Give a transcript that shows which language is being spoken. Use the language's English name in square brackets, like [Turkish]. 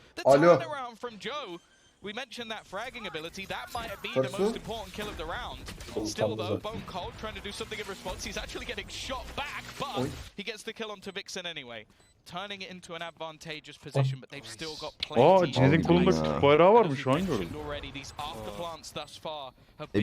[English] The turnaround from Joe. We mentioned that fragging ability. That might be the most important kill of the round. Still though, Bone Cold trying to do something in response. He's actually getting shot back, but he gets the kill onto Vixen anyway. Turning it into an advantageous position, but they've still got plenty. [Turkish] Cinet'in kolunda bayrağı varmış şu an gördüm. [English] These afterplants thus far have been